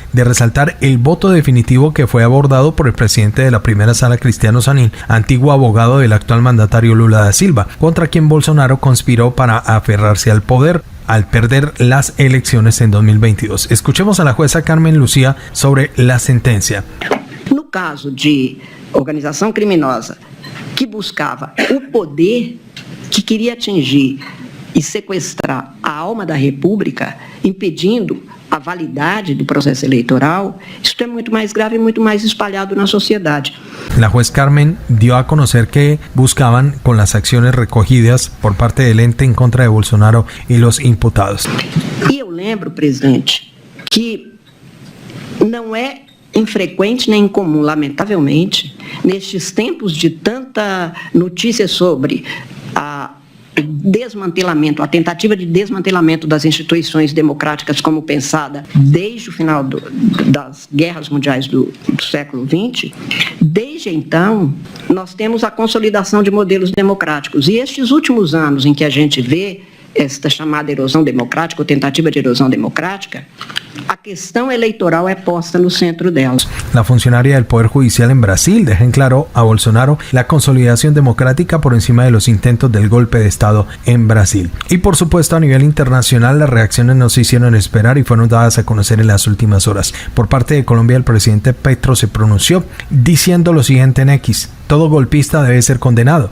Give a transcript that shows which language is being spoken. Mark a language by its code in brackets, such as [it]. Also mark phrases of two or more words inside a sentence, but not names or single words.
[es] De resaltar el voto definitivo que fue abordado por el presidente de la primera sala, Cristiano Zanin, antiguo abogado del actual mandatario Lula da Silva, contra quien Bolsonaro conspiró para aferrarse al poder al perder las elecciones en 2022. Escuchemos a la jueza Carmen Lucía sobre la sentencia. [pt] No caso de organização criminosa que buscava o poder, que queria atingir e sequestrar a alma da República, impedindo a validade do processo eleitoral, isso é muito mais grave e muito mais espalhado na sociedade. [es] La juez Carmen dio a conocer que buscaban con las acciones recogidas por parte del ente en contra de Bolsonaro y los imputados. [pt] E eu lembro, presidente, que não é infrequente nem incomum, lamentavelmente, nestes tempos de tanta notícia sobre desmantelamento, a tentativa de desmantelamento das instituições democráticas como pensada desde o final das guerras mundiais do século XX, desde Desde então, nós temos a consolidação de modelos democráticos. E estes últimos anos em que a gente vê esta chamada erosão democrática, ou tentativa de erosão democrática, a questão eleitoral é posta no centro delas. [es] La funcionaria del Poder Judicial en Brasil deja en claro a Bolsonaro la consolidación democrática por encima de los intentos del golpe de Estado en Brasil. Y por supuesto, a nivel internacional, las reacciones no se hicieron esperar y fueron dadas a conocer en las últimas horas. Por parte de Colombia, el presidente Petro se pronunció diciendo lo siguiente en X: todo golpista debe ser condenado.